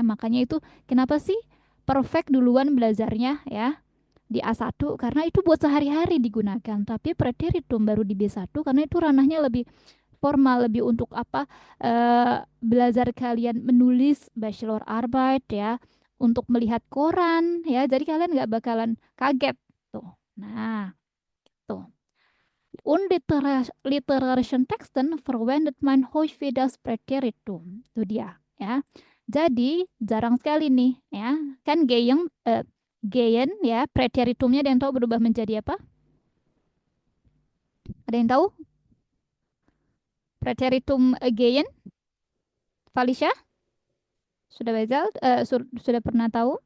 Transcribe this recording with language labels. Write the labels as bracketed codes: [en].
[id] Makanya itu kenapa sih perfect duluan belajarnya ya di A1 karena itu buat sehari-hari digunakan, tapi preteritum baru di B1 karena itu ranahnya lebih formal, lebih untuk apa, belajar kalian menulis bachelor arbeit ya, untuk melihat koran ya, jadi kalian nggak bakalan kaget tuh. Nah, tuh. [de] Und literarischen Texten verwendet man häufig das Präteritum. [id] Itu dia ya. Jadi jarang sekali nih ya. Kan gehen ya, preteritumnya ada yang tahu berubah menjadi apa? Ada yang tahu? Preteritum gehen? Felicia? Sudah Bezal? Sudah pernah tahu?